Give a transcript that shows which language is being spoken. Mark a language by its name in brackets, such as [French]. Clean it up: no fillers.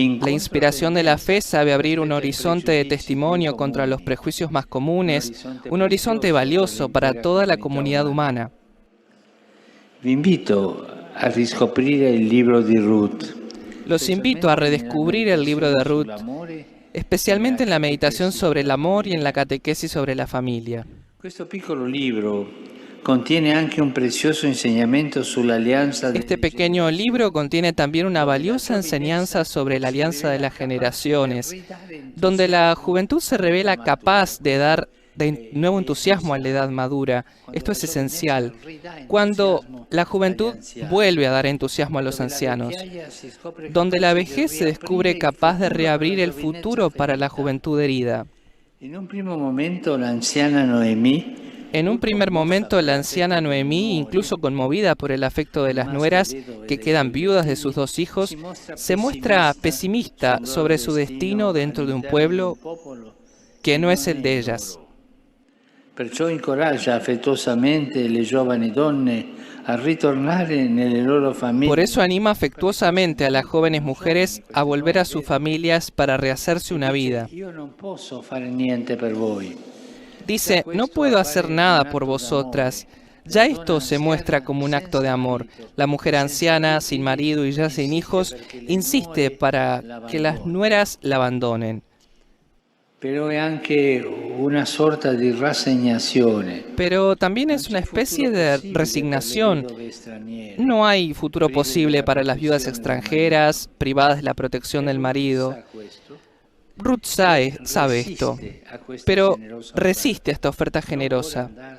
[Spanish] inspiración de la fe sabe abrir un horizonte de testimonio contra los prejuicios más comunes, un horizonte valioso para toda la comunidad humana. [Italian] Vi invito a riscoprire il libro di Ruth. [Spanish] Los invito a redescubrir el libro de Ruth, especialmente en la meditación sobre el amor y en la catequesis sobre la familia. [Italian] Questo piccolo libro contiene anche un prezioso insegnamento sull'alleanza. [Spanish] Este pequeño libro contiene también una valiosa enseñanza sobre la alianza de las generaciones, donde la juventud se revela capaz de dar nuevo entusiasmo a la edad madura. Esto es esencial. Cuando la juventud vuelve a dar entusiasmo a los ancianos, donde la vejez se descubre capaz de reabrir el futuro para la juventud herida. En un primer momento, la anciana Noemí, incluso conmovida por el afecto de las nueras que quedan viudas de sus dos hijos, se muestra pesimista sobre su destino dentro de un pueblo que no es el de ellas. [Italian] Perciò incoraggia affettuosamente le giovani donne a ritornare nelle loro famiglie. [Spanish] Por eso anima afectuosamente a las jóvenes mujeres a volver a sus familias para rehacerse una vida. [Italian] Io non posso fare niente per voi. [Spanish] Dice, no puedo hacer nada por vosotras. Ya esto se muestra como un acto de amor. La mujer anciana, sin marido y ya sin hijos, insiste para que las nueras la abandonen. [Italian] Pero è anche una sorta di rassegnazione. [Spanish] Pero también es una especie de resignación. No hay futuro posible para las viudas extranjeras, privadas de la protección del marido. Ruth sabe esto, pero resiste a esta oferta generosa.